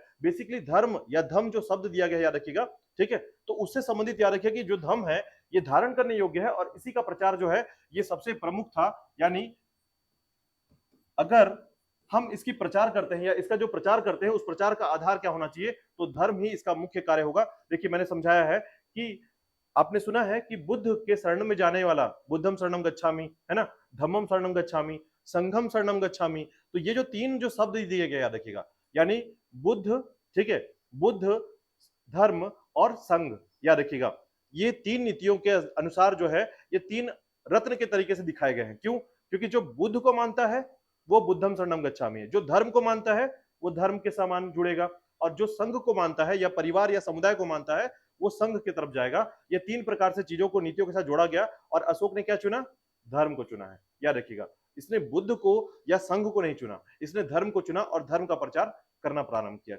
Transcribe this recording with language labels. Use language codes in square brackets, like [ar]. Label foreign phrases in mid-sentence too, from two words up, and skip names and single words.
[hi] बेसिकली धर्म या धम जो शब्द दिया गया है, याद रखिएगा। ठीक है, तो उससे संबंधित याद रखिए कि जो धम है ये धारण करने योग्य है, और इसी का प्रचार जो है ये सबसे प्रमुख था। यानी अगर हम इसकी प्रचार करते हैं या इसका जो प्रचार करते हैं उस प्रचार का आधार क्या होना चाहिए, तो धर्म ही इसका मुख्य कार्य होगा। देखिए मैंने समझाया है कि आपने सुना है कि बुद्ध के शरण में जाने वाला, [pi] बुद्धम शरणम गच्छामि, [hi] है ना, [pi] धम्मम शरणम गच्छामि, संघम शरणम गच्छामि। [hi] तो ये जो तीन जो शब्द दिए गए याद रखिएगा, यानी बुद्ध, ठीक है, बुद्ध, धर्म और संघ, याद रखिएगा। ये तीन नीतियों के अनुसार जो है ये तीन रत्न के तरीके से दिखाए गए हैं। क्यों, क्योंकि जो बुद्ध को मानता है वो [pi] बुद्धम शरणम गच्छामि [hi] है, जो धर्म को मानता है वो धर्म के समान जुड़ेगा, और जो संघ को मानता है या परिवार या समुदाय को मानता है वो संघ की तरफ जाएगा। ये तीन प्रकार से चीजों को, नीतियों के साथ जोड़ा गया, और अशोक ने क्या चुना, धर्म को चुना है, याद रखिएगा। इसने बुद्ध को या संघ को नहीं चुना, इसने धर्म को चुना और धर्म का प्रचार करना प्रारंभ किया।